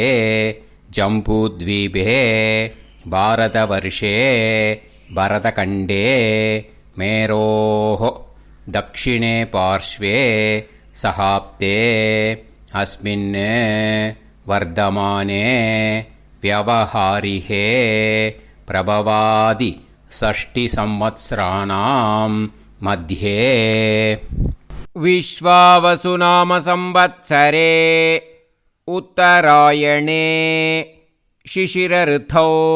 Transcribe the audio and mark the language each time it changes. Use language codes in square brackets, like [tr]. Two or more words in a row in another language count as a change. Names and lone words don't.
[sa] ஜம்பூத்வீபே பாரதவர்ஷே பரதகண்டே மேரோः தக்ஷிணே பார்ஷ்வே சஹாப்தே அஸ்மின் வர்தமானே व्यवहारिहे प्रभवादि 6 संवत्सराणां मध्ये. विश्वावसुनाम संवत्सरे उत्तरायणे शिशिरऋतौ